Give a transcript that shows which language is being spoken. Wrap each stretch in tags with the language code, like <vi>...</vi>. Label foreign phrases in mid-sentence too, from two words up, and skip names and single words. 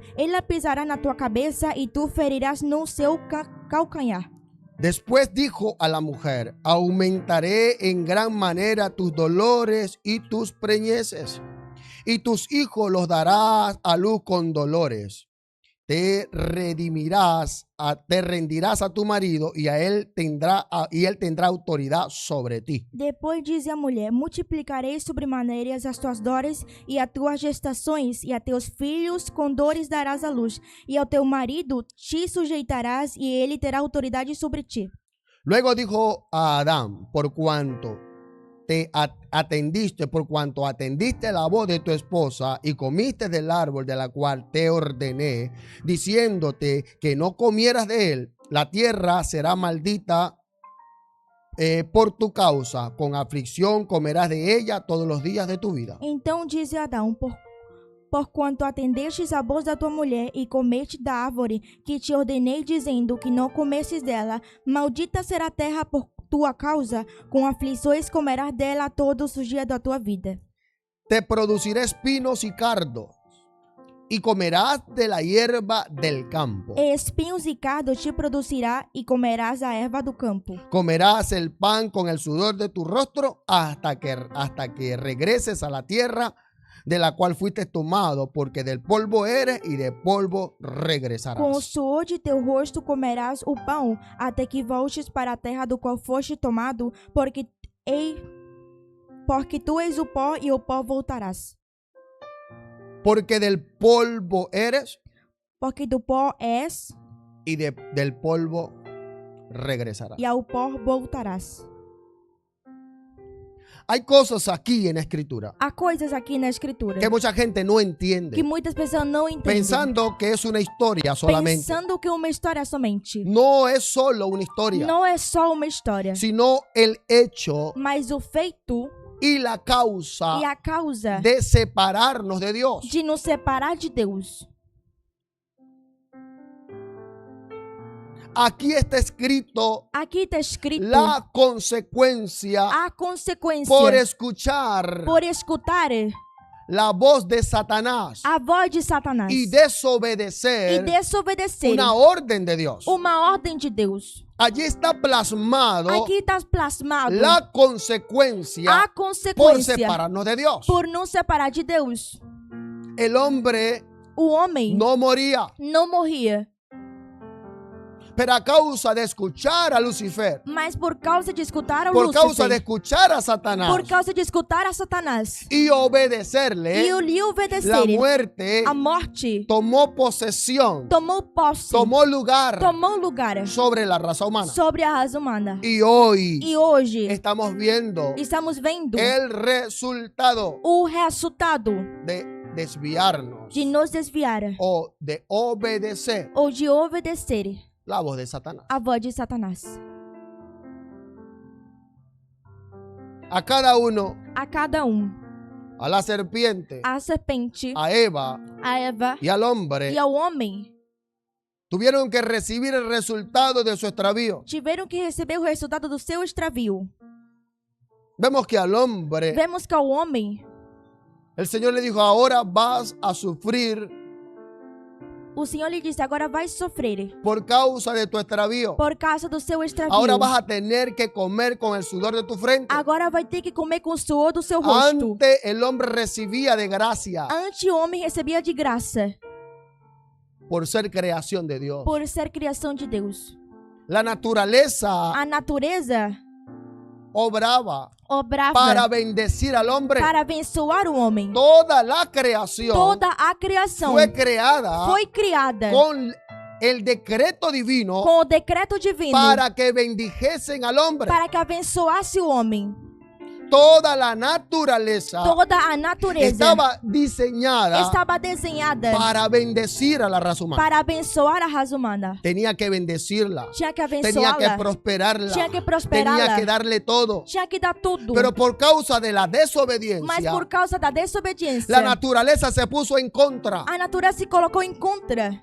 <pt>Ela pisará na tua cabeça e tu ferirás no seu calcanhar.</pt> <es>Después dijo a la mujer: Aumentaré en gran manera tus dolores y tus preñeces, y tus hijos los darás a luz con dolores. Te rendirás a tu marido y él tendrá autoridad sobre ti.</es> <pt>Depois diz a mulher: Multiplicarei sobremaneiras as tuas dores e as tuas gestações, e a teus filhos com dores darás à luz, e ao teu marido te sujeitarás, e ele terá autoridade sobre ti.</pt> <es>Luego dijo a Adán: Por cuanto atendiste la voz de tu esposa y comiste del árbol de la cual te ordené, diciéndote que no comieras de él, la tierra será maldita por tu causa, con aflicción comerás de ella todos los días de tu vida.</es> <pt>Então diz Adão: Porquanto atendestes a voz da tua mulher e comeste da árvore que te ordenei, dizendo que não comesses dela, maldita será a terra por tua causa, com aflições comerás dela todos os dias da tua vida.</pt> <es>Te producirá espinos y cardos, y comerás de la hierba del campo.</es> <pt>E espinhos e cardos te produzirá, e comerás a erva do campo.</pt> <es>Comerás el pan con el sudor de tu rostro hasta que regreses a la tierra de la cual fuiste tomado, porque del polvo eres y de polvo regresarás.</es> <pt>Com o suor de teu rosto comerás o pão, até que voltes para a terra do qual foste tomado, porque tu és o pó e ao pó voltarás.</pt> <es>Porque del polvo eres</es> <pt>Porque do pó és</pt> <es>y del polvo regresarás.</es> <pt>e ao pó voltarás.</pt> <es>Hay cosas aquí en la escritura</es> <pt>Há coisas aqui na escritura</pt> <es>que mucha gente no entiende,</es> <pt>que muitas pessoas não entendem,</pt> <es>pensando que es una historia solamente.</es> <pt>pensando que é uma história somente.</pt> <es>No es solo una historia,</es> <pt>Não é só uma história,</pt> <es>sino el hecho</es> <pt>mas o feito</pt> <es>y la causa</es> <pt>e a causa</pt> <es>de separarnos de Dios.</es> <pt>de nos separar de Deus.</pt> <es>Aquí está escrito</es> <pt>Aqui está escrito</pt> <es>la consecuencia</es> <pt>a consequência</pt> <es>por escuchar</es> <pt>por escutar</pt> <es>la voz de Satanás</es> <pt>a voz de Satanás</pt> <es>y</es> <pt>e</pt> <es>desobedecer</es> <pt>desobedecer</pt> <es>una orden de Dios.</es> <pt>uma ordem de Deus.</pt> <es>Allí está plasmado</es> <pt>Aqui está plasmado</pt> <es>la consecuencia</es> <pt>a por consequência</pt> <es>separarnos de Dios.</es> <pt>por nos separar de Deus.</pt> <es>el hombre</es> <pt>O homem</pt> <es>no moría.</es> <pt>não morria.</pt> <es>Pero a causa de escuchar a Lucifer,</es> <pt>Mas por causa de escutar a por causa de Lúcifer,</pt> <es>escuchar a Satanás</es> <pt>por causa de escutar a Satanás</pt> <es>y obedecerle,</es> <pt>e o lhe</pt> <es>la</es> <pt>obedecer,</pt> <es>muerte</es> <pt>a morte</pt> <es>tomó posesión,</es> <pt>tomou posse,</pt> <es>tomó lugar</es> <pt>tomou lugar</pt> <es>sobre la raza humana.</es> <pt>sobre a raça humana.</pt> <es>Y hoy</es> <pt>E hoje</pt> <es>estamos viendo</es> <pt>estamos vendo</pt> <es>el resultado</es> <pt>o resultado</pt> <es>de desviarnos</es> <pt>de nos desviar</pt> <es>o de obedecer</es> <pt>ou de obedecer</pt> <es>la voz de Satanás.</es> <pt>a voz de Satanás.</pt> <es>A cada uno,</es> <pt>A cada</pt> <es>a la serpiente,</es> <pt>a serpente,</pt> <es>a Eva</es> <pt>a Eva</pt> <es>y al hombre,</es> <pt>e ao homem</pt> <es>tuvieron que recibir el resultado de su extravío.</es> <pt>tiveram que receber o resultado do seu extravio.</pt> <es>Vemos que al hombre,</es> <pt>Vemos que ao homem,</pt> <es>el Señor le dijo, ahora vas a sufrir</es> <pt>o Senhor lhe disse, agora vai sofrer</pt> <es>por causa de tu extravío.</es> <pt>por causa do seu extravio.</pt> <es>Ahora vas a tener que comer con el sudor de tu frente.</es> <pt>Agora vai ter que comer com o suor do seu rosto.</pt> <es>Antes el hombre recibía de gracia</es> <pt>Antes o homem recebia de graça</pt> <es>por ser creación de Dios.</es> <pt>por ser criação de Deus.</pt> <es>La naturaleza</es> <pt>A natureza</pt> <es>obraba</es> <pt>obrava</pt> <es>para bendecir al hombre.</es> <pt>para abençoar o homem.</pt> <es>Toda la creación</es> <pt>Toda a criação</pt> <es>fue creada</es> <pt>foi criada</pt> <es>con el decreto divino</es> <pt>com o decreto divino</pt> <es>para que bendijesen al hombre.</es> <pt>para que abençoasse o homem.</pt> <es>Toda la naturaleza</es> <pt>Toda a natureza</pt> <es>estaba diseñada</es> <pt>estava desenhada</pt> <es>para bendecir a la raza humana.</es> <pt>para abençoar a raça humana.</pt> <es>Tenía que bendecirla,</es> <pt>Tinha que</pt> <es>tenía que</es> <pt>abençoá-la,</pt> <es>prosperarla,</es> <pt>tinha que</pt> <es>tenía</es> <pt>prosperá-la,</pt> <es>que darle todo.</es> <pt>tinha que dar tudo.</pt> <es>Pero por causa de la</es> <pt>Mas</pt> <es>desobediencia,</es> <pt>por causa da desobediência,</pt> <es>la naturaleza se puso en contra.</es> <pt>a natureza se colocou em contra.</pt>